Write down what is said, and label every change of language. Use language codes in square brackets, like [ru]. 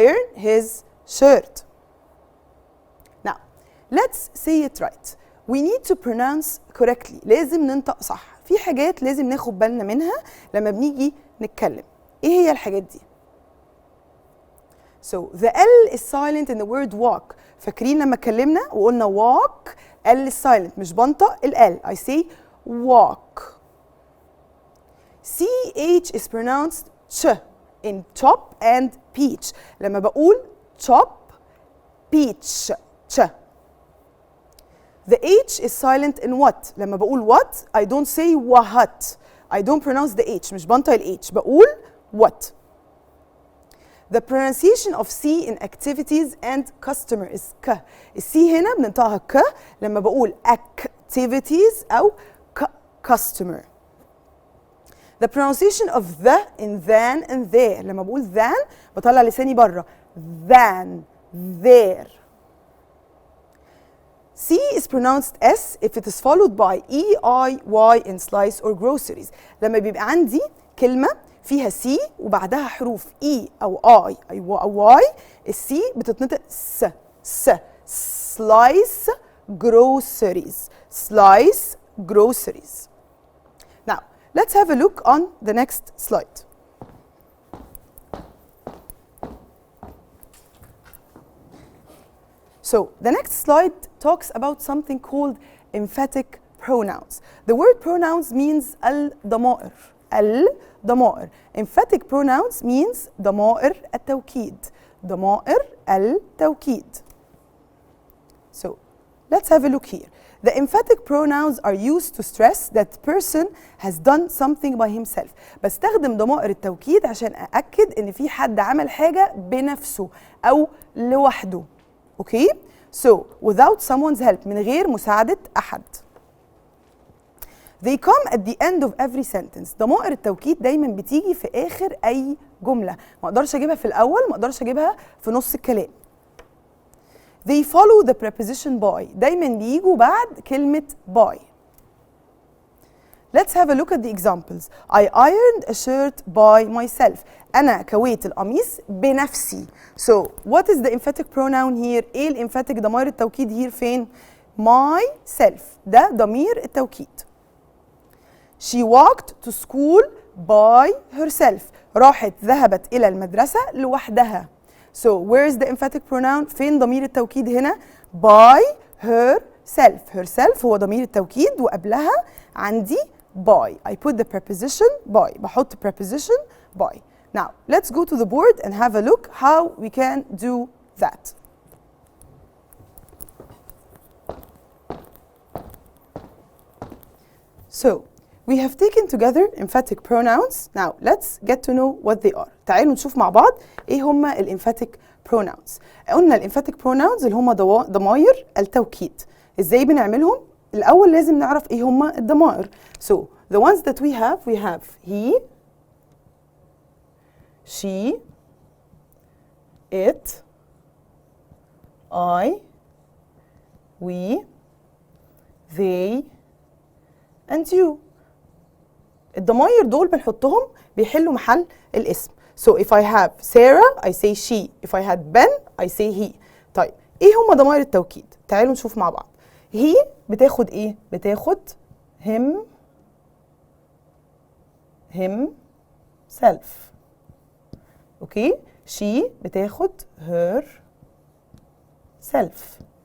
[en] Iron his shirt. Now let's say it right. We need to pronounce correctly. [ar] لازم ننطق صح. في حاجات لازم ناخد بالنا منها لما بنيجي نتكلم. ايه هي الحاجات دي؟ [en] So the L is silent in the word walk. [ar] فاكرين لما اتكلمنا وقلنا [en] walk L is silent [ar] مش بنطق ال [en] L. I say walk. CH is pronounced ch in chop and peach. [ar] لما بقول chop peach ch. [en] The H is silent in what. [ar] لما بقول [en] what I don't say what. I don't pronounce the H. [ar] مش بنطق ال [en] H. [ar] بقول [en] what. The pronunciation of C in activities and customer is ك. [ar] السي هنا بننطقها ك لما بقول activities أو customer. [en] The pronunciation of the in than and there. لما بقول than بطلع لساني بره. Than, there. C is pronounced S if it is followed by E, I, Y in slice or groceries. [ar] لما بيبقى عندي كلمة فيها C وبعدها حروف E أو I أو Y السي بتتنطق س slice groceries. [en] Slice groceries. Now let's have a look on the next slide. So the next slide talks about something called emphatic pronouns. The word pronouns means [ar] الضمائر. الضمائر. [en] Emphatic pronouns means [ar] ضمائر التوكيد. ضمائر التوكيد. [en] So let's have a look here. The emphatic pronouns are used to stress that person has done something by himself. [ar] بستخدم ضمائر التوكيد عشان أأكد إن في حد عمل حاجة بنفسه أو لوحده. [en] Okay? So without someone's help [ar] من غير مساعدة أحد. [en] They come at the end of every sentence. [ar] ضمائر التوكيد دايما بتيجي في آخر أي جملة. ما أقدرش أجيبها في الأول، ما أقدرش أجيبها في نص الكلام. [en] They follow the preposition by. [ar] دايما بيجوا بعد كلمة by. [en] Let's have a look at the examples. I ironed a shirt by myself. [ar] أنا كويت القميص بنفسي. [en] So what is the emphatic pronoun here? [ar] إيه الإمفاتيك ضمائر التوكيد here فين؟ myself. ده ضمير التوكيد. [en] She walked to school by herself. [ar] ذهبت إلى المدرسة لوحدها. [en] So where is the emphatic pronoun? [ar] فين ضمير التوكيد هنا؟ [en] by herself. [ar] herself هو ضمير التوكيد وقبلها عندي by. [en] I put the preposition by. [ar] بحط [en] preposition by. Now let's go to the board and have a look how we can do that. So we have taken together emphatic pronouns. Now let's get to know what they are. [ar] تعالوا نشوف مع بعض ايه هما الemphatic pronouns. قلنا الemphatic pronouns اللي هما ضمائر التوكيد. ازاي بنعملهم؟ الأول لازم نعرف ايه هما الضمائر. [en] So the ones that we have he, she, it, I, we, they, and you. [ar] الضمائر دول بنحطهم بيحلوا محل الاسم. [en] So if I have Sarah I say she. If I had Ben I say he. [ar] طيب ايه هما ضمائر التوكيد؟ تعالوا نشوف مع بعض. he بتاخد ايه؟ بتاخد him, himself. اوكي؟ she بتاخد her self.